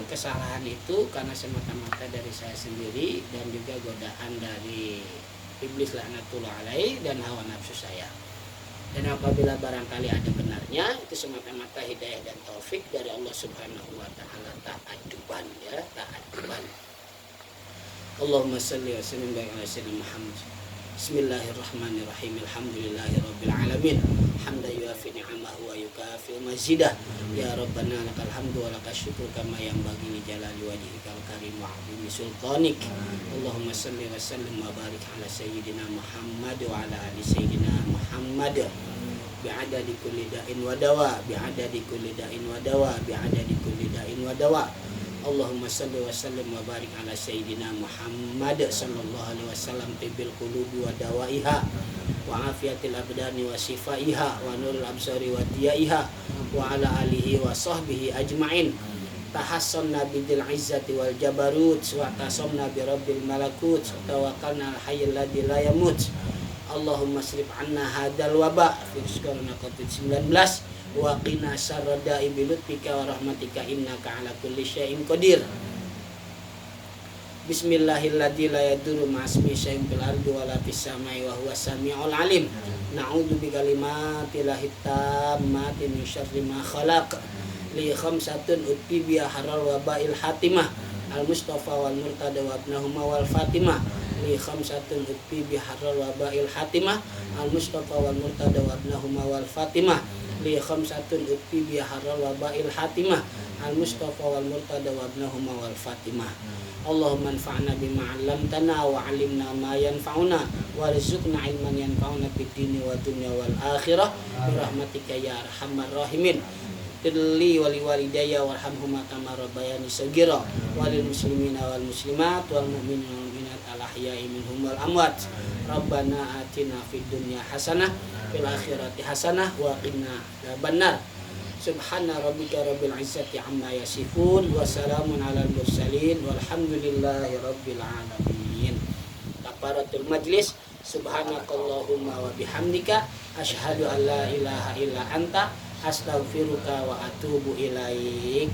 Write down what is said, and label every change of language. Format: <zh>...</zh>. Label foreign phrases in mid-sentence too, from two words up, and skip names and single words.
<id>Kesalahan itu karena semata-mata dari saya sendiri dan juga godaan dari iblis</id> <ar>لعنة الله عليه</ar> <id>dan hawa nafsu saya. Dan apabila barangkali ada benarnya, itu semata-mata hidayah dan taufik dari Allah</id> <ar>سبحانه وتعالى,</ar> <id>ta'adduban ya,</id> <ar>تأدبا. اللهم صل وسلم على سيدنا محمد. بسم الله الرحمن الرحيم الحمد لله رب العالمين. حمدا يوافي نعمه ويكافئ مزيده يا ربنا لك الحمد ولك الشكر كما ينبغي لجلال وجهك الكريم وعظيم سلطانك. اللهم صل وسلم وبارك على سيدنا محمد وعلى آل سيدنا محمد. بعدد كل داء ودواء بعدد كل داء ودواء بعدد كل داء ودواء. اللهم صل وسلم وبارك على سيدنا محمد صلى الله عليه وسلم طب القلوب ودوائها وعافية الأبدان وشفائها ونور الأبصار وضيائها وعلى آله وصحبه أجمعين. تحصنا بذي العزة والجبروت واعتصمنا برب الملكوت وتوكلنا الحي الذي لا يموت. اللهم اصرف عنا هذا الوباء</ar> <id>virus corona</id> <ar>COVID-19 وقنا شر الداء بلطفك ورحمتك إنك على كل شيء قدير. بسم الله الذي لا يضر مع اسمه شيء في الأرض ولا في السماء وهو السميع العليم. نعوذ بكلمات الله التامات من شر ما خلق. لي خمسة أطفي بها حر الوباء الحاطمة. المصطفى والمرتضى وابناهما والفاطمة. لي خمسة أطفي بها حر الوباء الحاطمة. المصطفى والمرتضى وابناهما والفاطمة. لي خمسة أطفي بها حر الوباء الحاطمة. المصطفى والمرتضى وابناهما والفاطمة. اللهم انفعنا بما علمتنا وعلمنا ما ينفعنا وارزقنا علما ينفعنا في الدين والدنيا والآخرة برحمتك يا أرحم الراحمين. اغفر لي ولوالدي وارحمهما كما ربياني صغيرا وللمسلمين والمسلمات والمؤمنين والمؤمنات الأحياء منهم والأموات. ربنا آتنا في الدنيا حسنة في الآخرة حسنة وقنا عذاب النار. سبحان ربك رب العزة عما يصفون وسلام على المرسلين والحمد لله رب العالمين. كفارة المجلس. سبحانك اللهم وبحمدك أشهد أن لا إله إلا أنت أستغفرك وأتوب إليك.</ar>